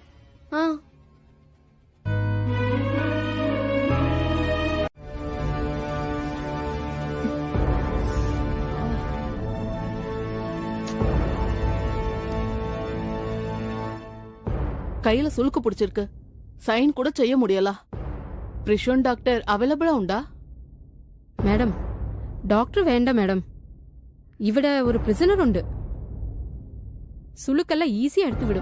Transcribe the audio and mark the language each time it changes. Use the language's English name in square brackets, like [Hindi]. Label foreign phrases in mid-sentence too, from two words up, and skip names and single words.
[Tamil] கையில சுளுக்கு பிடிச்சிருக்கு. சைன் கூட செய்ய முடியல. பிரிஷன் டாக்டர் அவைலபிளா உண்டா? மேடம் டாக்டர் வேண்டாம் மேடம். [Malayalam] ഇവിടെ ഒരു പ്രിസണർ ഉണ്ട്. സുളുക്കെല്ലാം ഈസി എടുത്തു വിടും.